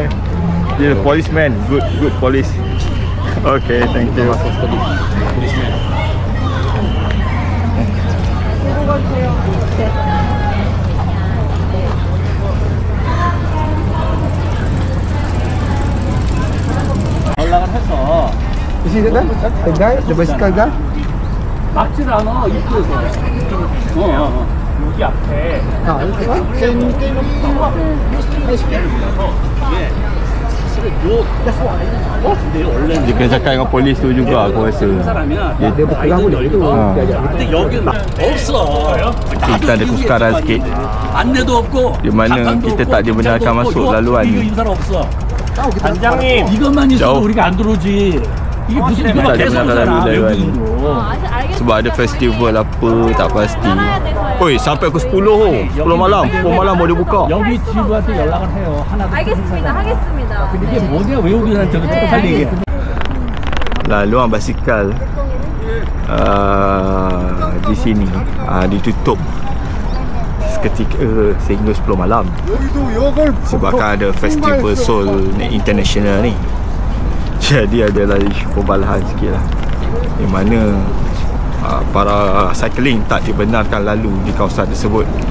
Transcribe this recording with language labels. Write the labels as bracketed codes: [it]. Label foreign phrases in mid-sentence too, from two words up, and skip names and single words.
[en] You're a policeman. Good police. Okay, thank you. [ko] 연락을 해서 [en] Is it the guy? The bicycle guy? [ko] 막지를 않아 입구에서 여기 앞에 [ms] Dia kena cakap dengan polis tu juga aku rasa. dia berpegang boleh tu. [ko] 근데 여기는 막 없어. [ms] Kita ada kuskaran sikit. [ko] 안내도 없고 [ms] Di mana kita tak dibenarkan masuk laluan ni. [ko] 인사는 없어. 단장님. 이것만 있어도 [ms] Jauh. [ko] 우리가 안 들어오지. 이게 무슨 [ms] Tak [ko] 이거만 계속 [ms] dibenarkan [ko] 오잖아 [ms] laluan. [ko] 외국인으로. [ms] Sebab ada festival apa tak pasti. Oi, sampai pukul 10 malam. 10 malam baru dia buka. [ko] 여기 지부한테 연락을 해요. 하나도 알겠습니다. 하겠습니다. 근데 이게 뭐냐 외국인한테 저거 쪽팔리 얘기해. [ms] Laluan basikal di sini ditutup seketika sehingga 10 malam sebabkan ada festival Seoul International ni. Jadi adalah isu perbalahan sikit lah, di mana para cycling tak dibenarkan lalu di kawasan tersebut.